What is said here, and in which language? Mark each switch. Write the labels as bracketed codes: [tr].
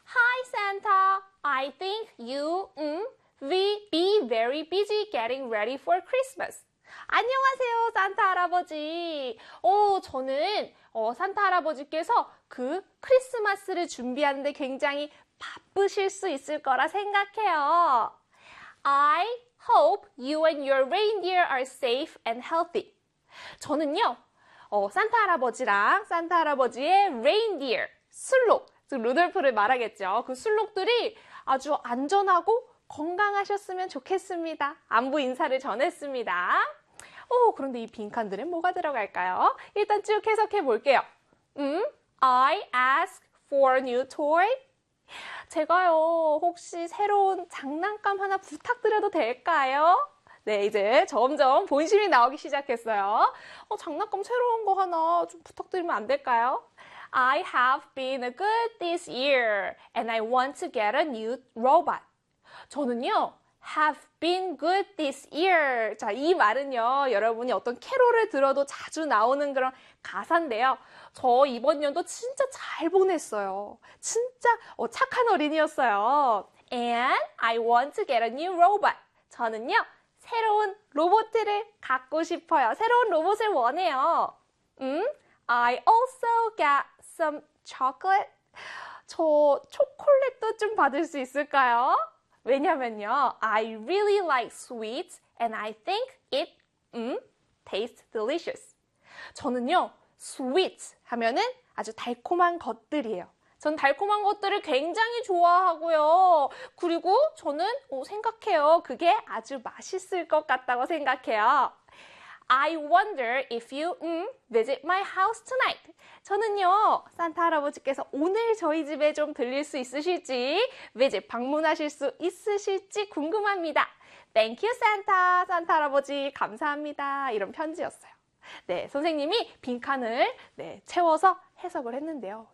[en] Hi Santa, I think you, be very busy getting ready for Christmas. [ko] 안녕하세요, 산타 할아버지. 저는 산타 할아버지께서 그 크리스마스를 준비하는데 굉장히 바쁘실 수 있을 거라 생각해요. [en] I hope you and your reindeer are safe and healthy. [ko] 저는요, 산타 할아버지랑 산타 할아버지의 reindeer, 순록, 즉 루돌프를 말하겠죠. 그 순록들이 아주 안전하고 건강하셨으면 좋겠습니다. 안부 인사를 전했습니다. 그런데 이 빈칸들은 뭐가 들어갈까요? 일단 쭉 해석해 볼게요. [en] I ask for a new toy. [ko] 제가요, 혹시 새로운 장난감 하나 부탁드려도 될까요? 네, 이제 점점 본심이 나오기 시작했어요. 장난감 새로운 거 하나 좀 부탁드리면 안 될까요? [en] I have been a good this year and I want to get a new robot. [ko] 저는요, [en] have been good this year. [ko] 자, 이 말은요, 여러분이 어떤 캐롤을 들어도 자주 나오는 그런 가사인데요. 저 이번 연도 진짜 잘 보냈어요. 진짜 착한 어린이였어요. [en] And I want to get a new robot. [ko] 저는요, 새로운 로봇을 갖고 싶어요. 새로운 로봇을 원해요. [en] I also get some chocolate. [ko] 저 초콜릿도 좀 받을 수 있을까요? 왜냐면요, [en] I really like sweets and I think it, tastes delicious. [ko] 저는요, sweets 하면은 아주 달콤한 것들이에요. 전 달콤한 것들을 굉장히 좋아하고요. 그리고 저는 생각해요. 그게 아주 맛있을 것 같다고 생각해요. [en] I wonder if you, visit my house tonight. [ko] 저는요, 산타 할아버지께서 오늘 저희 집에 좀 들릴 수 있으실지, visit 방문하실 수 있으실지 궁금합니다. [en] Thank you, Santa. [ko] 산타 할아버지, 감사합니다. 이런 편지였어요. 네, 선생님이 빈칸을 채워서 해석을 했는데요.